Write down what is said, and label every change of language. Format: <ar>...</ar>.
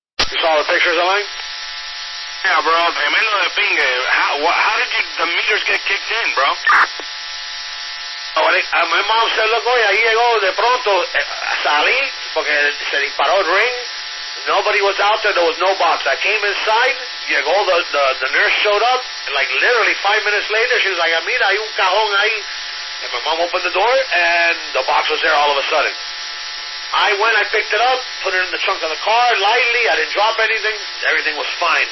<en>You saw the pictures of mine?</en> <es>Yeah, bro. Tremendo de pingue.</es> <en>How did the meters get kicked in, bro? My mom said, look,</en> <es>oye, ahí llegó de pronto, salí, porque se disparó el ring.</es> <en>Nobody was out there was no box. I came inside, llegó, the nurse showed up, and like literally 5 minutes later, she was like,</en> <es>mira, hay un cajón ahí.</es> <en>And my mom opened the door, and the box was there all of a sudden. I went, I picked it up, put it in the trunk of the car, lightly, I didn't drop anything. Everything was fine.</en>